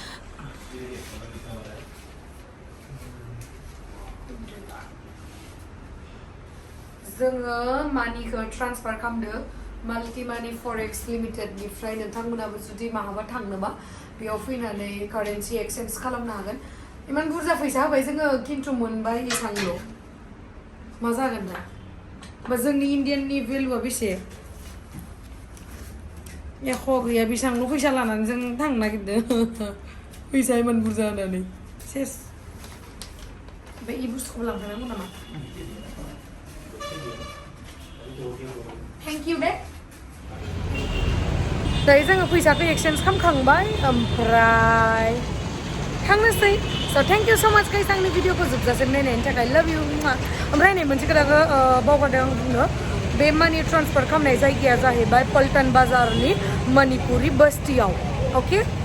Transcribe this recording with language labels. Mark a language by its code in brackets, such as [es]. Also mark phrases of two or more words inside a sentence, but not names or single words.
[brx] जोङो मानिखौ ट्रान्सफार खालामदो माल्टि मानि फरेक्स लिमिटेडनिफ्राय नोंथांमोनाबो जुदि माहाबा थांनोबा बेयाव फैनानै [en] currency exchange [brx] खालामनो हागोन इमान बुरजा फैसा होबाय जोङो खिन्थु मोनबाय एसांल' मा जागोन दा बा जोंनि इन्डियाननि भेलुआ बेसे एख' गैया बेसेबांल' फैसा लानानै जों थांनो नागिरदों फैसा इमान बुरजा होनानै सेस ओमफ्राय इ बुस्थुखौ लांफानांगौ नामा [en] Thank you, babe. [brx] दायो जोङो फैसाखौ एक्सचेन्ज खालामखांबाय ओमफ्राय थांनोसै स' [en] thank you so much guys [brx] आंनि भिडिअखौ जोबजासिम नायनायनि थाखाय [en] love you [brx] ओमफ्राय नै मोनसे खोथाखौ बावगारदों आं बुंनो बे [en] money transfer [brx] खालामनाय जायगाया जाहैबाय पल्टन बाजारनि मणिपुरि बस्तियाव अके